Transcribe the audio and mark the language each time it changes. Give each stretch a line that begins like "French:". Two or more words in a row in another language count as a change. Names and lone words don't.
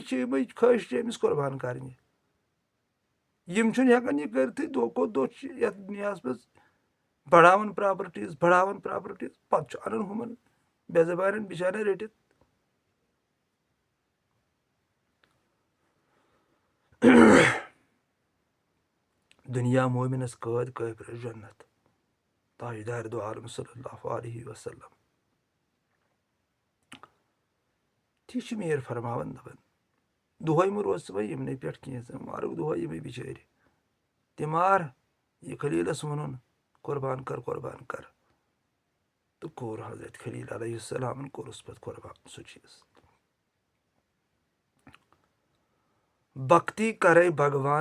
Kashmiri: خٲہِش چھِ أمِس قۄربان کَرنہِ یِم چھُنہٕ ہٮ۪کان یہِ کٔرِتھٕے دۄہ کھۄتہٕ دۄہ چھِ یَتھ دُنیاہَس منٛز بَڑاوان پرٛاپَرٹیٖز پَتہٕ چھُ اَنان ہُمَن بے زبانٮ۪ن بِچارٮ۪ن رٔٹِتھ دُنیا مومِنَس قٲد کٲفرَس جنت تاجدار دو عالم
Arabic: صلی اللہ علیہ وسلم
Kashmiri: تی چھِ میٖر فرماوان دَپان دۄہَے مہٕ روز ژٕ وۄنۍ یِمنٕے پٮ۪ٹھ کینٛہہ ژٕ مارُکھ دۄہَے یِمے بِچٲرۍ تہِ مار یہِ خلیٖلَس ووٚنُن قۄربان کر تہٕ کوٚر حضرت خلیٖل علیہ السلامَن کوٚرُس پَتہٕ قۄربان سُہ چیٖز بھکتی کَرے بھگوان